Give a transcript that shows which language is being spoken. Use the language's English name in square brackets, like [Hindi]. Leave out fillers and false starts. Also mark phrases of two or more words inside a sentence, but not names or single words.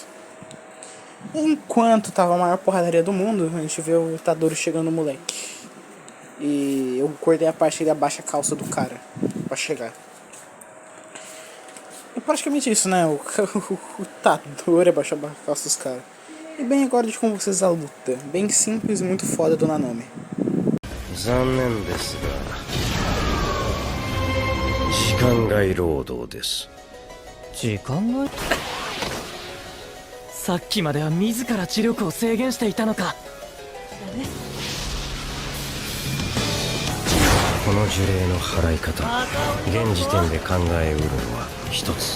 [Portuguese] Enquanto tava a maior porradaria do mundo, a gente vê o Itadori chegando no moleque. E eu cortei a parte que ele abaixa a calça do cara pra chegar. É praticamente isso, né? O Itadori abaixa a calça dos caras. E bem, agora de como vocês a luta. Bem simples e muito foda do Nanami. [Japanese] 残念ですが時間外労働です。時間外？さっきまでは自ら知力を制限していたのか。この呪霊の払い方、現時点で考えうるのは一つ。